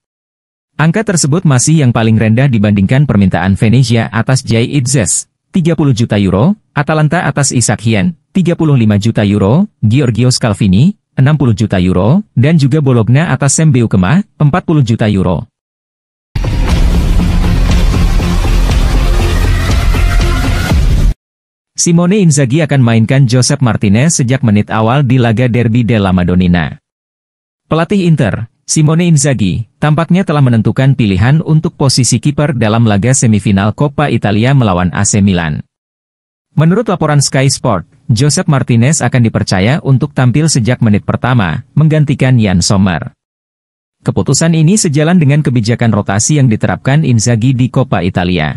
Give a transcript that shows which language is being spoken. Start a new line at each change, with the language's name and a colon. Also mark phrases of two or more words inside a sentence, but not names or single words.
Indonesian: Angka tersebut masih yang paling rendah dibandingkan permintaan Venezia atas Jay Itzes, 30 juta euro, Atalanta atas Isak Hien, 35 juta euro, Giorgio Scalvini, 60 juta euro, dan juga Bologna atas Sam Beukema, 40 juta euro. Simone Inzaghi akan mainkan Josep Martinez sejak menit awal di laga Derby della Madonnina. Pelatih Inter, Simone Inzaghi, tampaknya telah menentukan pilihan untuk posisi kiper dalam laga semifinal Coppa Italia melawan AC Milan. Menurut laporan Sky Sport, Josep Martinez akan dipercaya untuk tampil sejak menit pertama, menggantikan Yann Sommer. Keputusan ini sejalan dengan kebijakan rotasi yang diterapkan Inzaghi di Coppa Italia.